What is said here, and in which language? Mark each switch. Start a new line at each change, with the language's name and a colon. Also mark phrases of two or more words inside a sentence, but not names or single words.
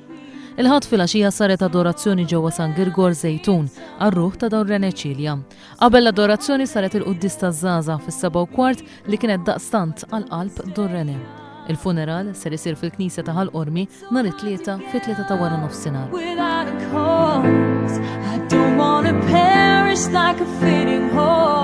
Maltese: Il-ħadd filgħaxija saret adorazzjoni ġewwa San Girgor Żejtun għar-ruħ ta' Durrene Ċilja. Qabel l-adorazzjoni saret il-qudies taż-żgħażagħ fis-7:15 li kienet daqstant għall-qalb Durrene. Il-funeral ser isir fil-Knisja ta' Ħal-Qormi nhar it-tlieta fit-3 ta' wara nofsinhar.
English: I don't want to perish like a fading horse.